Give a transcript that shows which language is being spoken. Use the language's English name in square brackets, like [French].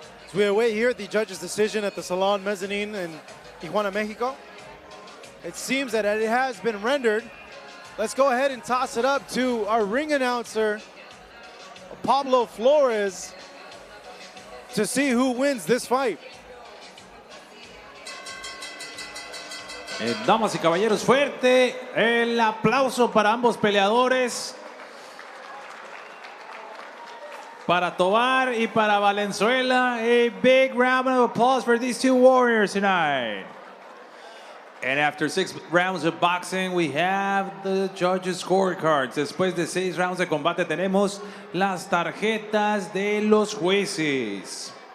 [English] So we await here the judge's decision at the Salon Mezzanine in Tijuana, Mexico. It seems that it has been rendered. Let's go ahead and toss it up to our ring announcer, Pablo Flores, to see who wins this fight. [Spanish] Damas y caballeros, fuerte el aplauso para ambos peleadores. Para Tovar y para Valenzuela, [English] a big round of applause for these two warriors tonight. And after 6 rounds of boxing, we have the judges' scorecards. [Spanish] Después de 6 rounds de combate, tenemos las tarjetas de los jueces.